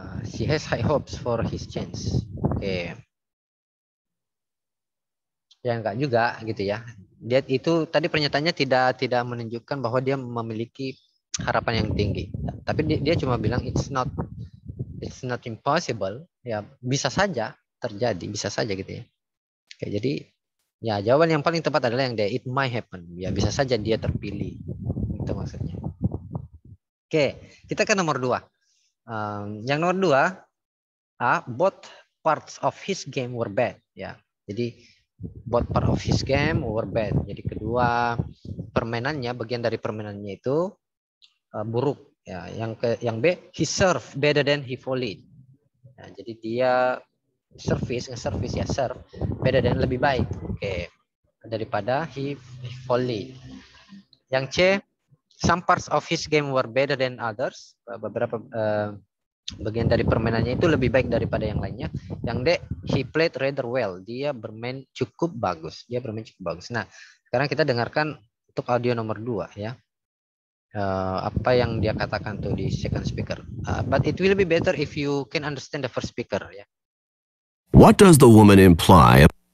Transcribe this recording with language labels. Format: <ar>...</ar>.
<en>She has high hopes for his chance.</en> <id>Oke. Ya enggak juga gitu ya. Dia itu tadi pernyataannya tidak menunjukkan bahwa dia memiliki harapan yang tinggi. Tapi dia cuma bilang</id> <en>it's not impossible.</en> <id>Ya bisa saja terjadi, bisa saja gitu ya. Oke, jadi ya jawaban yang paling tepat adalah yang D,</id> <en>it might happen.</en> <id>Ya bisa saja dia terpilih. Itu maksudnya. Oke, kita ke nomor 2. Yang nomor 2,</id> <en>both parts of his game were bad.</en> <id>Ya, jadi</id> <en>both part of his game were bad.</en> <id>Jadi kedua permainannya, bagian dari permainannya itu buruk. Ya, yang B,</id> <en>he served better than he volleyed.</en> <id>Ya, jadi dia nge-service ya,</id> <en>serve better than</en> <id>lebih baik. Oke. Daripada</id> <en>he volleyed.</en> <id>Yang C,</id> <en>some parts of his game were better than others.</en> <id>Beberapa bagian dari permainannya itu lebih baik daripada yang lainnya. Yang D,</id> <en>he played rather well.</en> <id>Dia bermain cukup bagus. Nah, sekarang kita dengarkan untuk audio nomor 2 ya. Apa yang dia katakan tuh di</id> <en>second speaker. But it will be better if you can understand the first speaker ya. What does the woman imply?</en>